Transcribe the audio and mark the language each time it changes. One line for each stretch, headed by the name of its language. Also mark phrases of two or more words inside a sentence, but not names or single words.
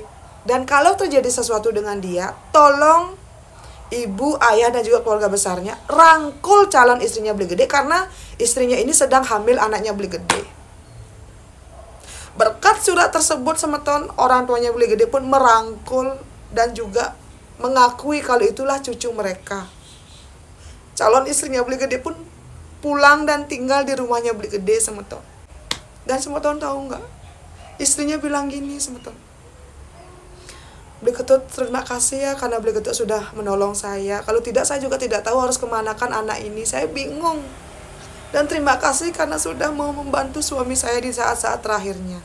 Indonesian: Dan kalau terjadi sesuatu dengan dia, tolong ibu, ayah, dan juga keluarga besarnya rangkul calon istrinya Beli Gede, karena istrinya ini sedang hamil anaknya Beli Gede. Berkat surat tersebut semeton, orang tuanya Beli Gede pun merangkul dan juga mengakui kalau itulah cucu mereka. Calon istrinya Beli Gede pun pulang dan tinggal di rumahnya Beli Gede semeton. Dan semeton tahu nggak? Istrinya bilang gini semeton, Beli Ketut, terima kasih ya karena Beli Ketut sudah menolong saya. Kalau tidak, saya juga tidak tahu harus kemanakan anak ini. Saya bingung. Dan terima kasih karena sudah mau membantu suami saya di saat-saat terakhirnya.